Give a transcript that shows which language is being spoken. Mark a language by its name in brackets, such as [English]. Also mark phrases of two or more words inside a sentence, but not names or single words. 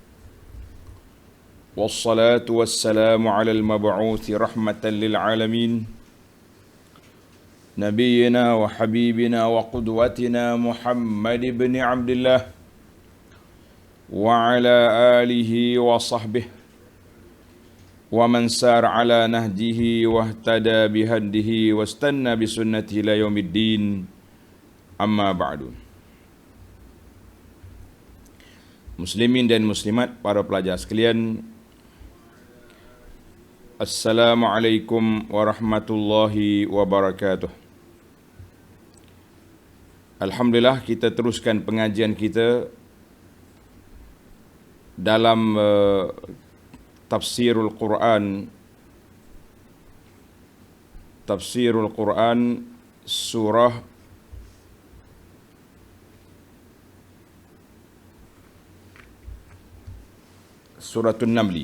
[Arabic] والصلاة والسلام على المبعوث رحمة للعالمين. نبينا وحبيبنا وقدوتنا محمد بن عبد الله وعلى آله وصحبه ومن سار على نهجه واهتدى بهديه واستن بسنته إلى يوم الدين، أما بعد. [Malay] Muslimin dan muslimat, para pelajar sekalian, [Arabic] السلام عليكم ورحمة الله وبركاته. [Malay] Alhamdulillah, kita teruskan pengajian kita dalam Tafsirul Quran surah An-Namli.